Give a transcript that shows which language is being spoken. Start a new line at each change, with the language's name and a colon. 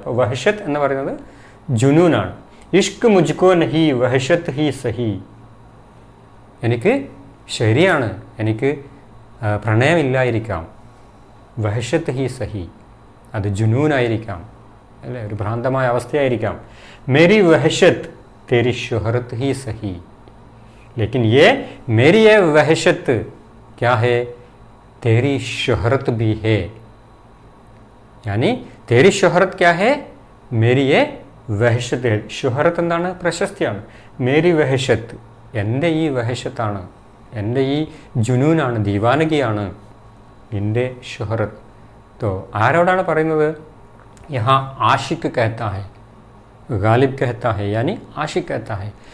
Malayalam: അപ്പോൾ വഹഷത്ത് എന്ന് പറയുന്നത് ജുനൂനാണ്.
Hindi: ഇഷ്ക് മുജ്കോ നഹി വഹഷത്ത് ഹി സഹി.
Malayalam: എനിക്ക് ശരിയാണ്, എനിക്ക് പ്രണയമില്ലായിരിക്കാം.
Hindi: വഹഷത്ത് ഹി സഹി,
Malayalam: അത് ജുനൂനായിരിക്കാം അല്ലേ, ഒരു ഭ്രാന്തമായ അവസ്ഥയായിരിക്കാം.
Hindi: മേരി വഹഷത്ത് तेरी शोहरत ही सही, लेकिन ये मेरी ये वहशत क्या है, तेरी शोहरत भी है. यानी तेरी शोहरत क्या है, मेरी ये वहशत है.
Malayalam: ഷുഹറത്ത് എന്താണ്? പ്രശസ്തിയാണ്.
Hindi: മേരി വഹഷത്ത്,
Malayalam: എൻ്റെ ഈ വഹഷത്താണ്, എൻ്റെ ഈ ജുനൂനാണ്, ദീവാനഗിയാണ് എൻ്റെ ഷുഹറത്ത്. तो ആരോടാണ് പറയുന്നത്?
Hindi: യഹാ ആഷിഖ് कहता है, गालिब कहता है, यानी आशिक कहता है.